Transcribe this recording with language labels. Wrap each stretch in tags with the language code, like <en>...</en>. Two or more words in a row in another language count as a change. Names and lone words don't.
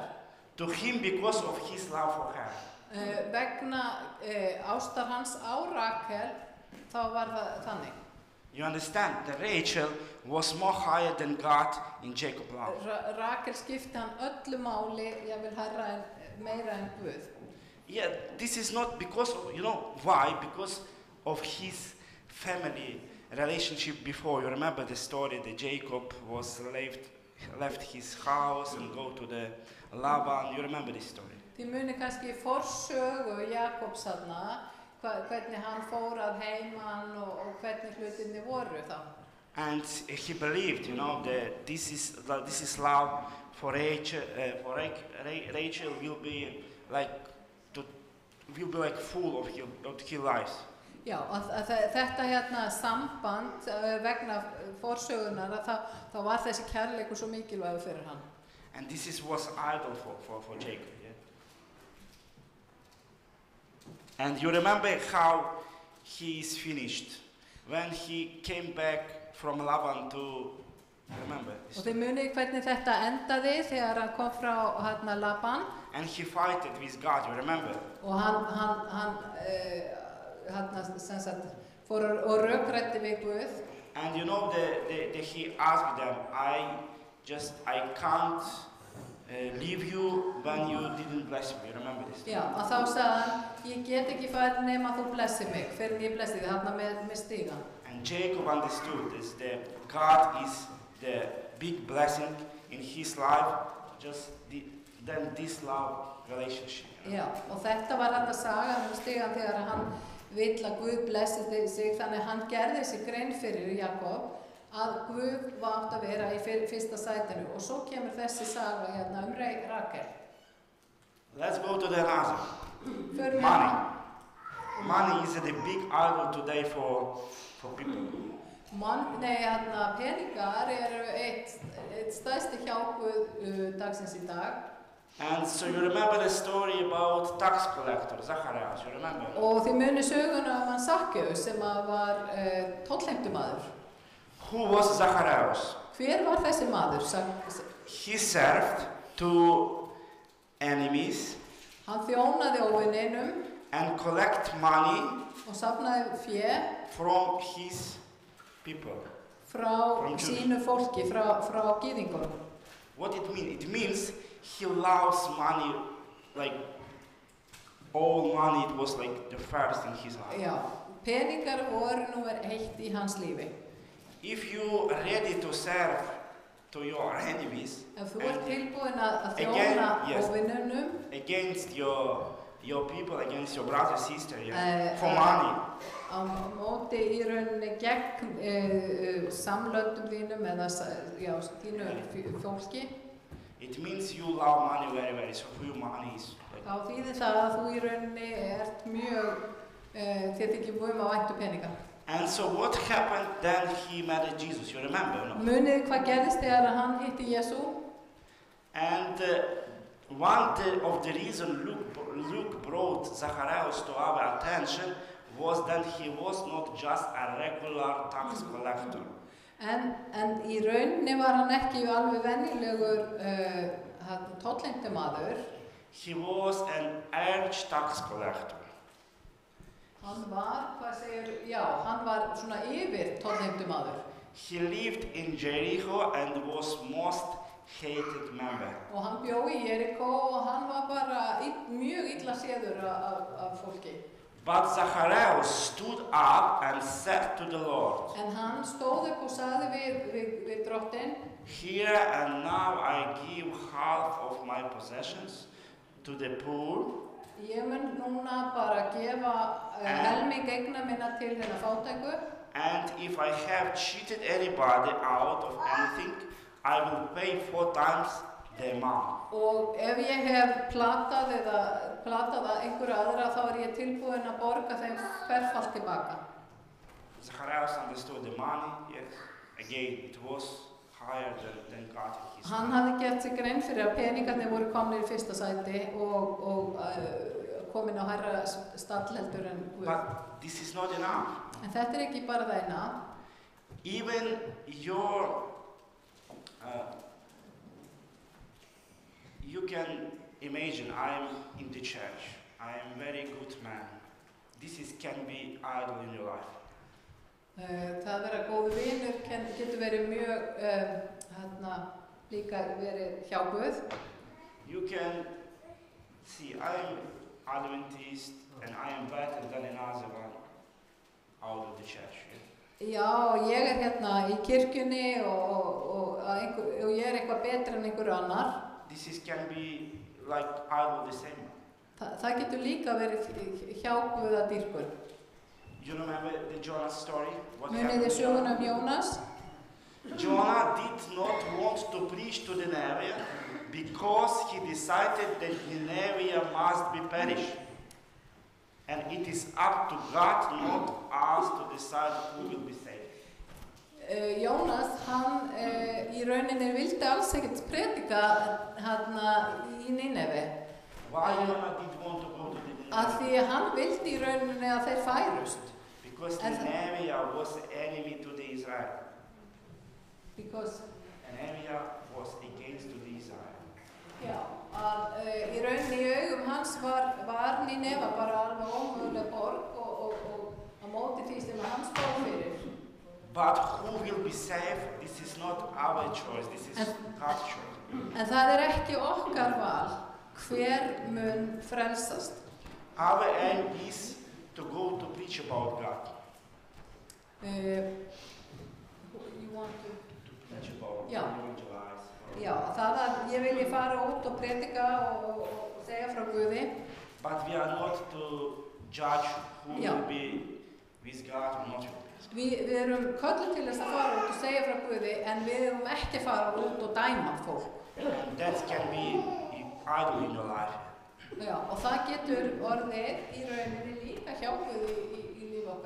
<en>To him because of his love for her.</en> <is>Vegna ástar hans á Rakel þá var það þannig.</is> <en>You understand? That Rachel was more higher than God in Jacob's love.</en> <is>Rakel skipti hann öllu máli, ég vil meira en Guð.</is> <en>Yeah, this is not because of, you know, why? Because of his family relationship before. You remember the story that Jacob was left his house and go to the Laban. You remember this story?</en> <is>Þið muni kannski forsögu Jakobs þarna, hvernig hann fór að heiman og hvernig hlutinni voru þá.</is> <en>And he believed, you know, that this is love for Rachel. Rachel will be like full of his life.</en> <is>Já, þetta hérna samband vegna forsögunar þá var þessi kærleikur svo mikilvægur fyrir hann.</is> <en>And this was idol for Jacob. Yeah? And you remember how he is finished when he came back from Laban to remember.</en> <is>Og þið munið hvernig þetta endaði þegar hann kom frá Laban.</is> <en>And he fought with God. You remember.</en> <is>Og hann sem sagt fór og rökræddi við Guð.</is> <en>And you know he asked them, I can't leave you when you didn't bless me. You remember this?</en> <is>Já, og þá sagði hann, ég get ekki farið nema þú blessi mig, fyrir ég blessi þig þarna með stigann.</is> <en>And Jacob understood this, that God is the big blessing in his life, then this love relationship.</en> <is>Já, og þetta var þetta sagan stigann þegar hann vill að Guð blessi sig, þannig hann gerði sig grein fyrir Jakob að Guð var átt að vera í fyrsta sætinu og svo kemur þessi saga hérna Rakel.</is> <en>Let's go to the another. Money. Money is a big idol today for people.</en> <is>Peningar eitt stærsti hjálpuð dagsins í dag.</is> <en>And so you remember the story about tax collector, Zacharias, you remember?</en> <is>Og þið munið söguna hann Sakkeus sem var tollheimtumaður.</is> <en>Who was Zacharias?</en> <is>Hver var þessi maður?</is> <en>He served to enemies.</en> <is>Hann þjónaði óvininum.</is> <en>And collect money.</en> <is>Og safnaði fé.</is> <en>From his people.</en> <is>Frá sínu fólki, frá gyðingunum.</is> <en>What it means? It means he loves money, like all money. It was like the first in his life.</en> <is>Já, peningar voru númer 1 í hans lífi.</is> <en>If you are ready to serve to your enemies</en> <is>ef þú ert</is> <en>and</en> <is>tilbúin að</is> <en>Again,</en> <is>þjóna</is> <en>yes.</en> <is>óvinnunum</is> <en>against your people, against your brother, sister, Eh, for money.</en> <is>á móti í rauninni gegn samlöndum þínum eða þínu fólki,</is> <en>It means you love money very, very. So for you, money is</en> <is>þá þýðir það að þú í rauninni ert mjög, þér þykir mjög væntu peninga.</is> <en>And so what happened then he met Jesus? You remember, no?</en> <is>Munið hvað gerðist þegar hann hitti Jesú?</is> <en>And one of the reasons Luke brought Zacharias to our attention was that he was not just a regular tax collector.</en> <is>En í rauninni var hann ekki alveg venjulegur tollheimtumaður.</is> <en>He was an arch tax collector.</en> <is>Hann var, hann var svona yfir tollheimtumaður.</is> <en>He lived in Jericho and was most hated member.</en> <is>Og hann bjó í Jerikó og hann var bara mjög illa séður af fólki.</is> <en>But Zacharias stood up and said to the Lord,</en> <is>En hann stóð upp og sagði við drottinn,</is> <en>Here and now I give half of my possessions to the poor.</en> <is>ég mun núna bara gefa helming eigna minna til þeirra fátæku.</is> <en>And if I have cheated anybody out of anything, I will pay 4 times the amount.</en> <is>Og ef ég hef platað einhverja aðra, þá ég tilbúin að borga þeim ferfalt tilbaka.</is> <en>Zacharias understood the money, yes. Again, it was higher than God in his</en> <is>Hann hafði gert sig grein fyrir að peningarnir voru komnir í fyrsta sæti og komin á hærra stall heldur en Guð.</is> <en>But this is not enough.</en> <is>En þetta ekki bara það eina.</is> <en>Even you can imagine I'm in the church. I am very good man. Can be idol in your life.</en> <is>Það að vera góður vinur getur verið mjög líka verið hjá Guð.</is> <en>You can see I am Adventist and I am better than another one out of the church.</en> <is>Já, ég hérna í kirkjunni og ég eitthvað betur en einhver annar.</is> <en>This can be like idol the same.</en> <is>Það getur líka verið hjá Guðadýrkun.</is> <en>You remember the Jonah story?</en> <is>Munið þið söguna Jónas?</is> <en>Jonah did not want to preach to Nineveh because he decided that Nineveh must be perished. And it is up to God, not us, to decide who will be saved.</en> <is>Jónas, hann í rauninni vildi alls ekkert predika í Nineve.</is> <en>Why Jonah did want to go to Nineveh?</en> <is>Af því hann vildi í rauninni að þeir færust.</is> <en>Because Nineveh was the enemy to the Israel. Because Nineveh was against to the Israel.</en> <is>Já, að í rauninni í augum hans var Nineve bara alveg ómöguleg borg og á móti því sem hann stóð fyrir.</is> <en>But who will be saved? This is not our choice. This is God's choice.</en> <is>En það ekki okkar val hver mun frelsast.</is> <en>Our aim is to go to preach about God. You want to Preach about</en> <is>Já.</is> <en>evangelize.</en> <is>Já, það að ég vilji fara út og predika og segja frá Guði.</is> <en>But we are not to judge who</en> <is>Já.</is> <en>will be with God or not.</en> <is>Við erum kölluð til þess að fara út og segja frá Guði, en við erum ekki að fara út og dæma fólk.</is> <en>And that can be idol in your life.</en> <is>Já, og það getur orðið í rauninni líka hjá Guði í lífi okkar.</is>